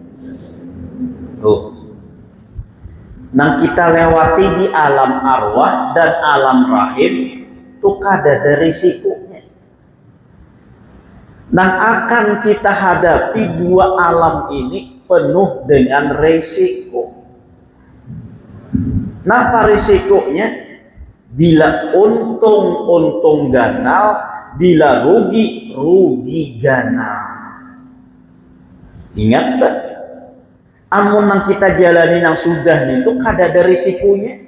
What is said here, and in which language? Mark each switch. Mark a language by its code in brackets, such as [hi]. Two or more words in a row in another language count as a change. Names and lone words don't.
[bjn] Yang kita lewati di alam arwah dan alam rahim, itu kadada risikonya. Dan akan kita hadapi 2 alam ini penuh dengan risiko. Napa risikonya? Bila untung, untung ganal. Bila rugi, rugi ganal. Ingat tak? Amun yang kita jalani yang sudah itu kada ada risikonya.